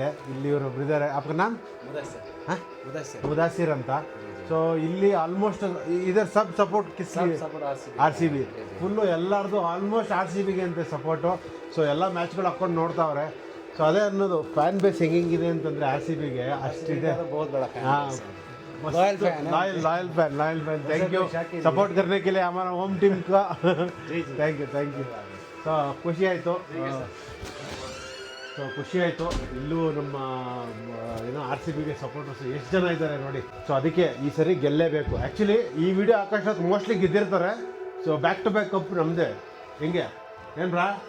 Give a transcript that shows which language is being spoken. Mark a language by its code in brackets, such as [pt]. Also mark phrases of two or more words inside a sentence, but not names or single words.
[kn] ಇಲ್ಲಿ ಇವರೊಬ್ರು ಇದ್ದಾರೆ, ಅಪ್ಪ ನಾನು ಮುದಾಸಿರ್ ಅಂತ. ಸೊ ಇಲ್ಲಿ ಆಲ್ಮೋಸ್ಟ್ ಇದರ ಸಪೋರ್ಟ್ RCB ಫುಲ್ಲು ಎಲ್ಲರದು ಆಲ್ಮೋಸ್ಟ್ RCBಗೆ ಅಂತ ಸಪೋರ್ಟು. ಸೊ ಎಲ್ಲ ಮ್ಯಾಚ್ಗಳು ಹಾಕ್ಕೊಂಡು ನೋಡ್ತಾವ್ರೆ. ಸೊ ಅದೇ ಅನ್ನೋದು, [en] fan base [kn] ಹೆಂಗಿದೆ ಅಂತಂದರೆ RCBಗೆ ಅಷ್ಟಿದೆ. ಹಾಂ, [en] loyal fan, thank you support [hi] करने के लिए हमारा [en] home team [hi] का. [en] thank you. [kn] ಸೊ ಖುಷಿ ಆಯಿತು. ಇಲ್ಲೂ ನಮ್ಮ ಏನೋ RCBಗೆ ಸಪೋರ್ಟರ್ಸ್ ಎಷ್ಟು ಜನ ಇದ್ದಾರೆ ನೋಡಿ. ಸೊ ಅದಕ್ಕೆ ಈ ಸರಿ ಗೆಲ್ಲೇಬೇಕು. ಆ್ಯಕ್ಚುಲಿ ಈ ವಿಡಿಯೋ ಆಕಾಶತ್ ಮೋಸ್ಟ್ಲಿ ಗೆದ್ದಿರ್ತಾರೆ. [en] so back to back cup [kn] ನಮ್ಮದೇ. ಹೆಂಗೆ ಏನ್ರಾ?